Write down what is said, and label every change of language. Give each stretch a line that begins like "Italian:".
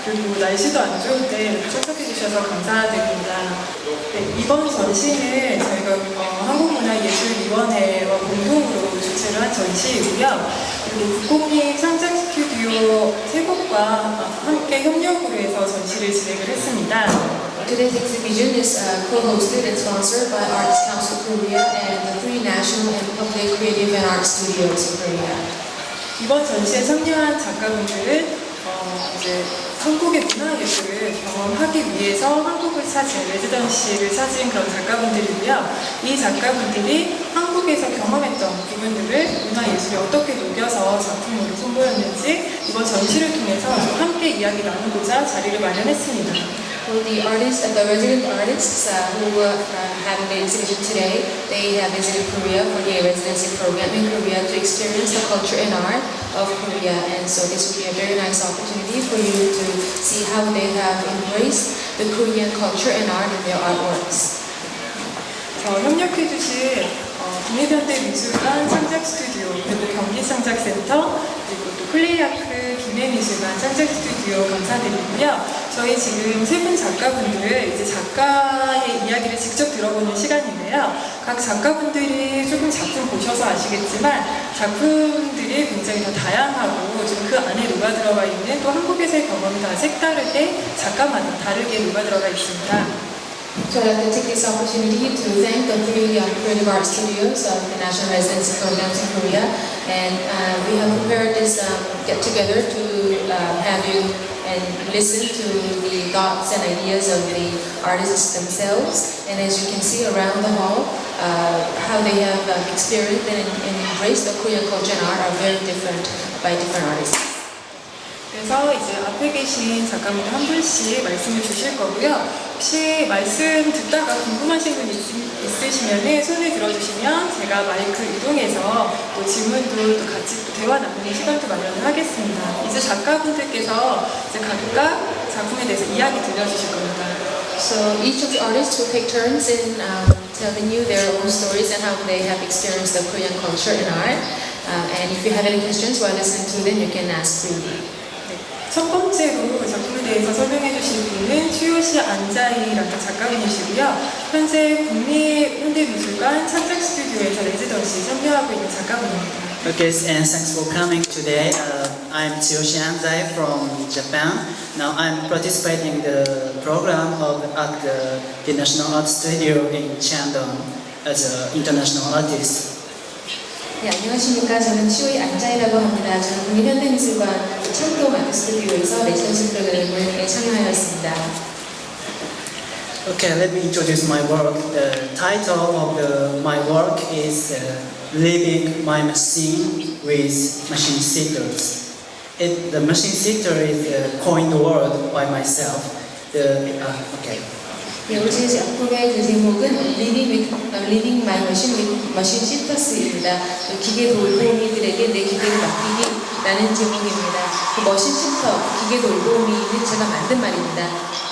Korean: 그리고 날씨도 안 좋을 때 이렇게 참석해 주셔서 감사드립니다. 네, 이번 전시는 저희가 한국문화예술위원회와 공동으로 주최를 한 전시이고요. 그리고 국공립 창작 스튜디오 세 곳과 함께 협력으로 해서 전시를 진행을 했습니다.
English: Today's exhibition is co-hosted and sponsored by Arts Council Korea and the three national and public creative and art studios in Korea.
Korean: 이번 전시에 참여한 작가분들은 이제 한국의 문화예술을 경험하기 위해서 한국을 찾은 레지던시를 찾은 그런 작가분들이고요. 이 작가분들이 한국에서 경험했던 부분들을 문화예술에 어떻게 녹여서 작품으로 선보였는지 이번 전시를 통해서 함께 이야기 나누고자 자리를 마련했습니다.
English: Well, the artists and the resident artists who are having the exhibition today, they have visited Korea for the residency program in Korea to experience the culture and art of Korea. And so this will be a very nice opportunity for you to see how they have embraced the Korean culture and art in their artworks.
Korean: 협력해주신 국립현대미술관 창작 스튜디오, 그리고 경기창작센터, 그리고 또 플레이아크 김해미술관 창작 스튜디오 감사드리고요. 저희 지금 세 분 작가분들 이제 작가의 이야기를 직접 들어보는 시간인데요. 각 작가분들이 조금 작품 보셔서 아시겠지만 작품들이 굉장히 더 다양하고 좀 그 안에 녹아 들어가 있는 또 한국에서의 경험이 다 색다르게 작가마다 다르게 녹아 들어가 있습니다.
English: So I'd like to take this opportunity to thank the three creative art studios of the National Residency Programs in Korea, and we have prepared this get-together to have you and listen to the thoughts and ideas of the artists themselves. And as you can see around the hall, how they have experienced and embraced the Korean culture and art are very different by different artists.
Korean: 그래서 이제 앞에 계신 작가분들 한 분씩 말씀을 주실 거고요. 혹시 말씀 듣다가 궁금하신 분 있으시면 손을 들어주시면 제가 마이크 이동해서 또 질문도 또 같이 또 대화 나누는 시간도 마련을 하겠습니다. 이제 작가분들께서 이제 각각 작품에 대해서 이야기 들려주실 겁니다.
English: So each of the artists will take turns in telling you their own stories and how they have experienced the Korean culture and art. And if you have any questions while listening to them, you can ask freely.
Korean: 첫 번째로 작품에 대해서 설명해 주실 분은 추요시 안자이라는 작가분이시고요. 현재 국립현대미술관 창작 스튜디오에서 레지던시 참여하고 있는 작가분입니다.
English: Okay, and thanks for coming today. I'm Tsuyoshi Anzai from Japan. Now I'm participating in the program at the National Art Studio in Shandong as an international artist.
Korean: 네, 안녕하십니까. 저는 치오이 안자이라고 합니다. 저는 국립현대미술관 창동 아트 스튜디오에서 레지던시 프로그램에 참여하였습니다.
English: Okay, let me introduce my work. The title of my work is Living My Machine with Machine Seekers. The machine seeker is coined word by myself. Okay.
Korean: 네, 오늘 제 작품의 그 제목은 Living My Machine with Machine Seekers입니다. 기계 돌보미들에게 내 기계를 맡기기라는 제목입니다. 그 머신 시터, 기계 돌보미는 제가 만든 말입니다.